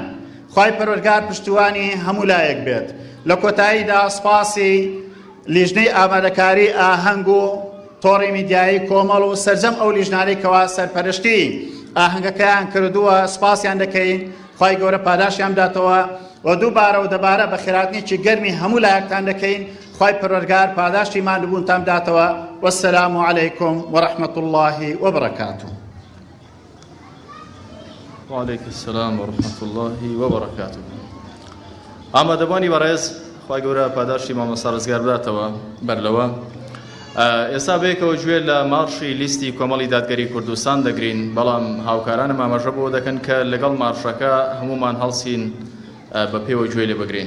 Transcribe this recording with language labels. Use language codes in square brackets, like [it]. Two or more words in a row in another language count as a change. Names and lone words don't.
[ckb] خوای پەروەردگار پشتیوانی هەموو لایەک بێت. لە کۆتاییدا سپاسی لیژنەی ئامادەکاری ئاهەنگ و تۆڕی میدیایی کۆمەڵ و سەرجەم ئەو لیژنانەی کەوا سەرپەرشتی ئاهەنگەکەیان کردووە سپاسیان دەکەین، خوای گەورە پاداشیان بداتەوە و دووبارە و دەبارە بە خێراتنێکی گەرمی هەموو لایەکتان دەکەین. خوای پەروەردگار پاداشتی ماندووبوونتان بداتەوە. [ar] وەسەلام عەلەیکم وەڕەحمەت الله وبەرەکاتوه. وعليكم السلام ورحمة الله وبركاته. [ckb] ئامادەبوانی بەڕێز خی گەورە پاداشتی مامۆستا ڕزگار بداتەوە بەرلەوە. ئێستا بەیەکەوە گوێ لە مارشی لیستی کۆمەڵی دادگەری کوردستان دەگرین، بەڵام هاوکارانم ئاماژە بۆ دەکەن کە لەگەڵ مارشەکە هەمومان هەڵسین بە پێوە گوێ لێ بگرین.